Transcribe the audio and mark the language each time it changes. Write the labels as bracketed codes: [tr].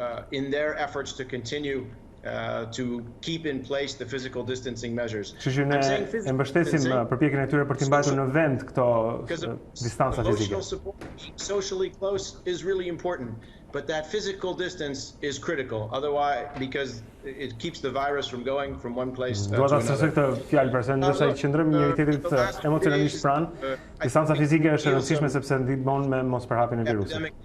[en] In their efforts to continue to keep in place the physical distancing measures. [sq] Kështu që ne e mbështesim përpjekjen e tyre për të mbajtur në vend këto distanca fizike. [en] Socially close is really important, but that physical distance is critical. Otherwise, because it keeps the virus from going from one place to another. [sq] Duhet ta thosë këtë fjalë për se ndërsa i qëndrojmë njëri tjetrit emocionalisht pranë, distanca fizike është e rëndësishme sepse ndihmon me mos përhapjen e virusit.